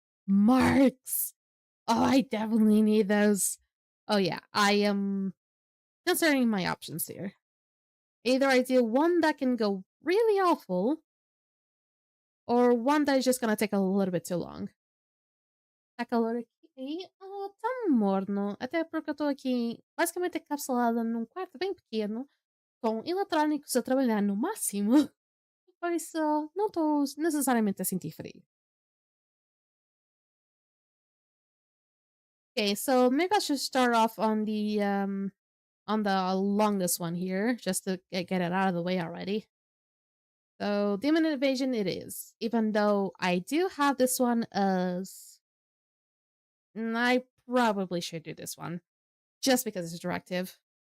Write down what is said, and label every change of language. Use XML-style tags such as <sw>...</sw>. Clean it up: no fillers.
<en>Marks! Oh, I definitely need those. Oh yeah, I am considering my options here. Either I do one that can go really awful, or one that is just gonna take a little bit too long.</en> <pt>A calor aqui tá morno, até porque eu tô aqui basicamente encapsulada num quarto bem pequeno, com eletrônicos a trabalhar no máximo, por isso não estou necessariamente a sentir frio.</pt> <en>Okay, so maybe I should start off on the longest one here, just to get it out of the way already. So Demon Invasion it is, even though I do have this one as I probably should do this one, just because it's directive.</en>